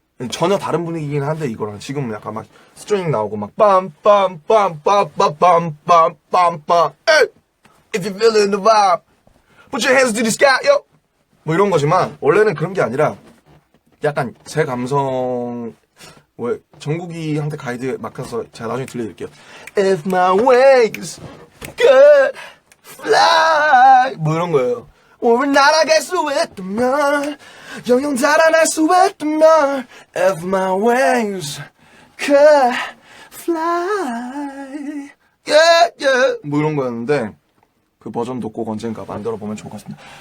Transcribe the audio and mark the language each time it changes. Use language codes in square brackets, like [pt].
[ko] 전혀 다른 분위기긴 한데 이거랑 지금 약간 막 스트링 나오고 막 빰빰빰빰빰빰빰빰빰 [en] If you feelin' the vibe Put your hands to the sky yo [ko] 뭐 이런 거지만 원래는 그런 게 아니라 약간 제 감성 왜 정국이한테 가이드 맡겨서 제가 나중에 들려드릴게요. [en] If my wings could fly [ko] 뭐 이런 거예요. 오늘 날아갈 수 있다면 영영 달아날 수 있다면 [en] If my wings could fly yeah yeah [ko] 뭐 이런 거였는데 그 버전도 꼭 언젠가 만들어보면 좋을 것 같습니다.